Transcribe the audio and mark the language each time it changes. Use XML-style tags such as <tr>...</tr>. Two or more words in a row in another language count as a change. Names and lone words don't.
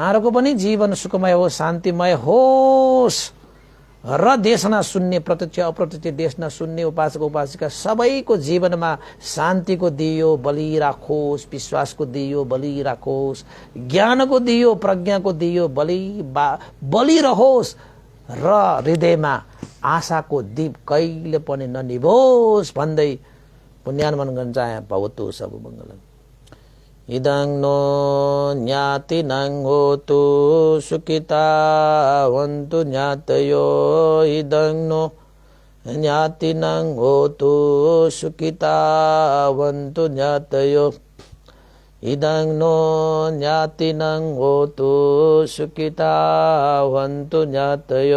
<ne>उहाँहरूको पनि जीवन सुखमय होस्, शान्तिमय होस् र देशना सुन्ने, प्रत्यक्ष अप्रत्यक्ष देशना सुन्ने उपासक उपासिका सबैको जीवनमा शान्तिको दियो बलिराखोस्, विश्वासको दियो बलिराखोस्, ज्ञानको दियो, प्रज्ञाको दियो बलिरहोस् र हृदयमा आशाको दीप कहिले पनि ननिभोस् भन्दै पुण्यानुमन गर्न चाहे।</ne> <sa>भवतु सब मङ्गलम्।</sa> <pi>इदं नो ज्ञातिनं होतु सुखितावन्तु ज्ञातयो, इदं नो ज्ञातिनं होतु सुखितावन्तु ज्ञातयो, इदं नो ज्ञातिनं होतु सुखितावन्तु ज्ञातयो।</pi>